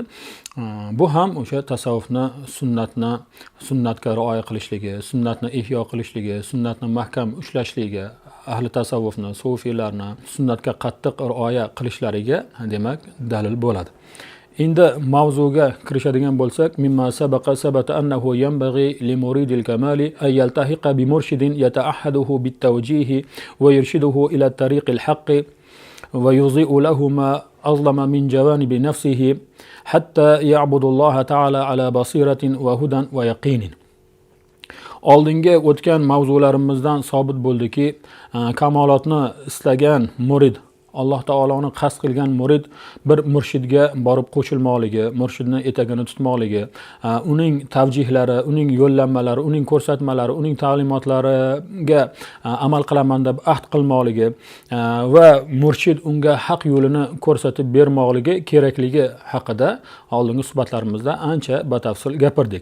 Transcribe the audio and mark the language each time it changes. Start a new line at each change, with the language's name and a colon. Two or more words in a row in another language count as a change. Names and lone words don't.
Uzbek: Bu ham o'sha tasavvufni, sunnatga rioya qilishligi, sunnatni ihyo qilishligi, sunnatni mahkam ushlashligi, ahli tasavvufni, sufiylarni sunnatga qattiq rioya qilishlariga demak dalil bo'ladi. Endi mavzuga kirishadigan bo'lsak,
Arabic: مما ثبت أنه ينبغي لمريد الكمال أن يلتحق بمرشد يتعهده بالتوجيه ويرشده إلى طريق الحق ويضيء له ما أظلم من جوانب نفسه حتى يعبد الله تعالى على بصيرة وهدى ويقين.
Uzbek: Oldingi o'tgan mavzularimizdan sobit bo'ldiki, kamolotni istagan murid, Alloh taoloni qasd qilgan murid bir murshidga borib qo'shilmoqligi, murshidni etagini tutmoqligi, uning tavjihlari, uning yo'llanmalari, uning ko'rsatmalari, uning ta'limotlariga amal qilaman deb ahd qilmoqligi va murshid unga haq yo'lini ko'rsatib bermoqligi kerakligi haqida oldingi suhbatlarimizda ancha batafsil gapirdik.